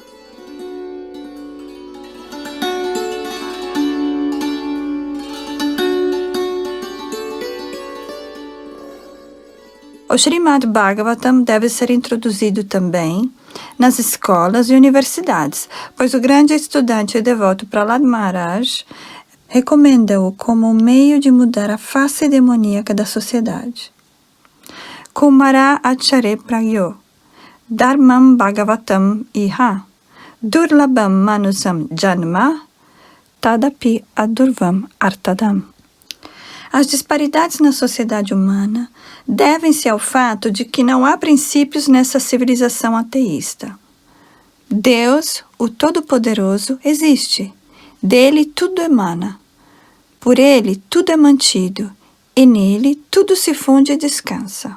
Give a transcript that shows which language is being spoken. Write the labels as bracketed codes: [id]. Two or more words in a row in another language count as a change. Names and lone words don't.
[pt] O Srimad Bhagavatam deve ser introduzido também nas escolas e universidades, pois o grande estudante e devoto Prahlad Maharaj recomenda-o como meio de mudar a face demoníaca da sociedade. [sa] Kumara Acharya Pragyo Dharmam Bhagavatam Iha Durlabam Manusam Janma Tadapi Adurvam Artadam. [pt] As disparidades na sociedade humana devem-se ao fato de que não há princípios nessa civilização ateísta. Deus, o Todo-Poderoso, existe. Dele tudo emana. Por ele tudo é mantido, e nele tudo se funde e descansa.